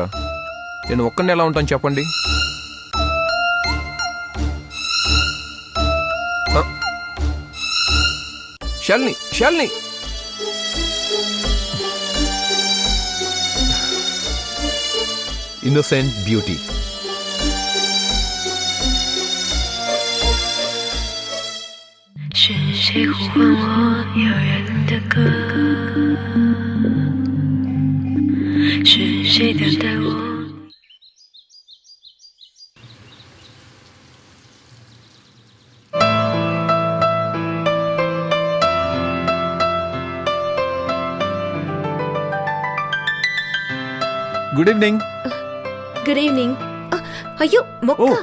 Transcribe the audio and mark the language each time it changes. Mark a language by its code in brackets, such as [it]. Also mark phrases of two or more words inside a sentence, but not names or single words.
[te] నేను ఒక్కడిని ఎలా ఉంటాను చెప్పండి. శాలిని, శాలిని, [en] innocent beauty. [zh] 是谁呼唤我遥远的歌？是谁等待我？ [en] Good evening. good evening. [te] అయ్యో మొక్క.